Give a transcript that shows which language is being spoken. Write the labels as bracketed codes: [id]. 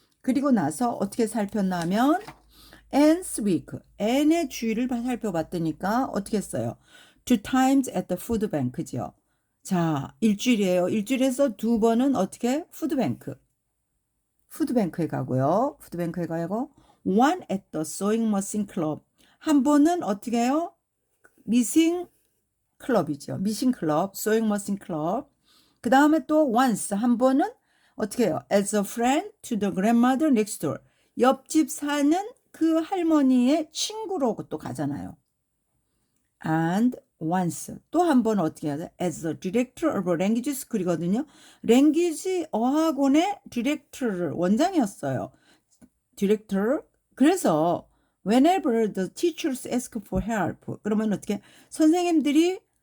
[ko] 그리고 나서 어떻게 살폈냐면 [en] Anne's week, [ko] Anne의 주일을 살펴봤더니까 어떻게 했어요? [en] 2 times at the food bank, [ko] 그죠? 자, 일주일이에요. 일주일에서 2번은 어떻게? 푸드뱅크에 가고요. [en] one at the sewing machine club, [ko] 한 번은 어떻게 해요? 미싱 클럽이죠. 미싱 클럽, [en] sewing machine club. [ko] 그 다음에 또 once, 한 번은 어떻게 해요? [en] As a friend to the grandmother next door, [ko] 옆집 사는 그 할머니의 친구로 또 가잖아요. [en] And once, [ko] 또 한 번 어떻게 해야 돼? [en] As a director of language school이거든요. [ko] 랭귀지 어학원의 디렉터를, 원장이었어요. 디렉터. 그래서 [en] whenever the teachers ask for help, [ko] 그러면 어떻게? 선생님들이